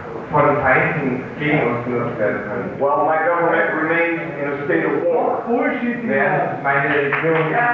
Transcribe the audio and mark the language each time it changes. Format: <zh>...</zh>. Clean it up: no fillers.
<de>von Feinden gegen uns genutzt werden können.</de> <en>while my government remains in a state of war.</en> <de>Während meine Regierung</de>